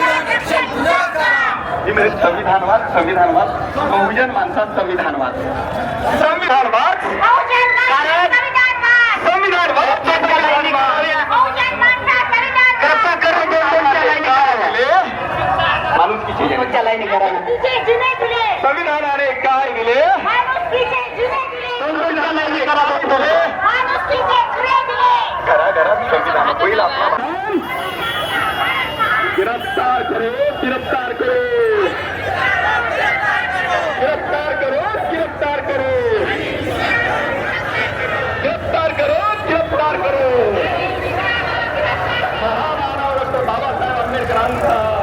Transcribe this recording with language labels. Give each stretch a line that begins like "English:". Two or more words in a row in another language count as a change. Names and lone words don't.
Marathi: संविधानवाद, संविधानवाद, बहुजन माणसा संविधानवाद, संविधानवाद, संविधानवाद, करता करून माणुसकीचे संविधानाने काय दिले? घराघरात संविधान होईल आपला.
Hindi: गिरफ्तार करो, गिरफ्तार करो, गिरफ्तार करो, गिरफ्तार करो, गिरफ्तार करो, गिरफ्तार करो.
Marathi: महामानव डॉक्टर बाबासाहेब आंबेडकरांचा